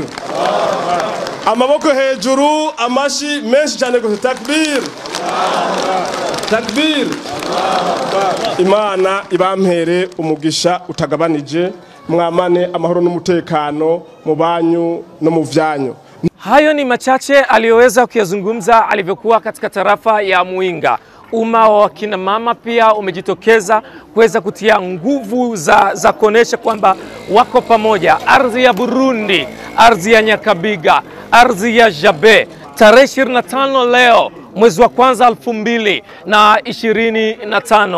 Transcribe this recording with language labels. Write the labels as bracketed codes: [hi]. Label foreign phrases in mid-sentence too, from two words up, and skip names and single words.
[rn] Amaboko hejuru, amashi menshi cyane gose, [ar] takbir, takbir. [rn] Imana ibampere umugisha utagabanije, mwamane amahoro n'umutekano mu banyu no mu vyanyu. [sw] Hayo ni machache aliyoweza kuyazungumza alivyokuwa katika tarafa ya Muyinga. Umma wa kina mama pia umejitokeza kuweza kutia nguvu za kuonesha kwamba wako pamoja. Ardhi ya Burundi, ardhi ya Nyakabiga, ardhi ya Jabe, tarehe 25 leo mwezi wa kwanza 2025.